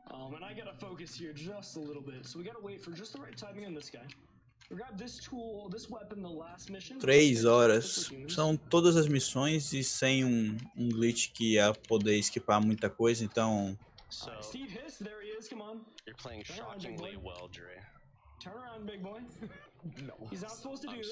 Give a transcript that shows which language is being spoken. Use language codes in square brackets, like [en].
[en] And I gotta focus here just a little bit, so we gotta wait for just the right timing on this guy. We grab this tool, this weapon, the last mission. [pt] 3 horas. São todas as missões e sem um glitch que ia poder esquipar muita coisa, então... [en] Steve Hiss, there he is, come on. You're playing shockingly well, Dre. Turn around, big boy. No. He's not supposed to do this.